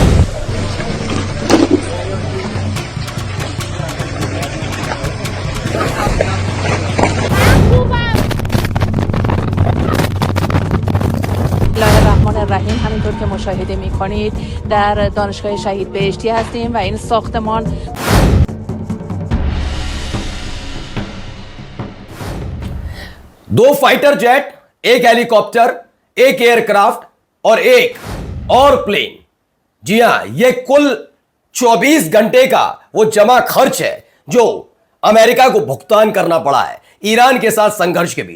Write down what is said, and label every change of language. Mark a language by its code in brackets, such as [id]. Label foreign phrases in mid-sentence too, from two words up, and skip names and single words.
[ar] الرحمن الرحیم. [fa] همینطور که مشاهده می‌کنید در دانشگاه شهید بهشتی هستیم و این ساختمان [hi] दो [en] fighter jet, [hi] एक हेलीकॉप्टर, एक एयरक्राफ्ट और एक और प्लेन। जी हां, यह कुल 24 घंटे का वो जमा खर्च है जो अमेरिका को भुगतान करना पड़ा है ईरान के साथ संघर्ष के बीच।